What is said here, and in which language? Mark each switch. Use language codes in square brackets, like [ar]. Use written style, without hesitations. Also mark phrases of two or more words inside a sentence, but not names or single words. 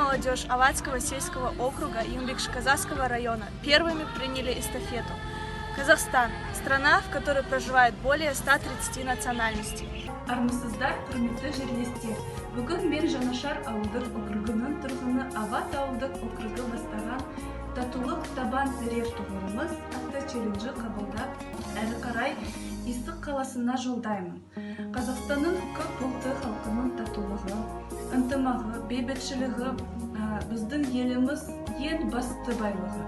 [ru] молодежь Алатского сельского округа Юмбекш-Казахского района первыми приняли эстафету. Казахстан – страна, в которой проживает более 130 национальностей. [kk] Армысыздар, құрметті жерлестер. Бүгін мен Жанашар ауылдық округының тұрғыны Ават ауылдық округы бастаған татулық табан тірер тұғырымыз атты челленджі қабылдап, әрі қарай Истық қаласына жолдаймын. Қазақстанның көп ұлтты халқының татулығы, ынтымағы, бейбітшілігі біздің еліміз ең басты байлығы.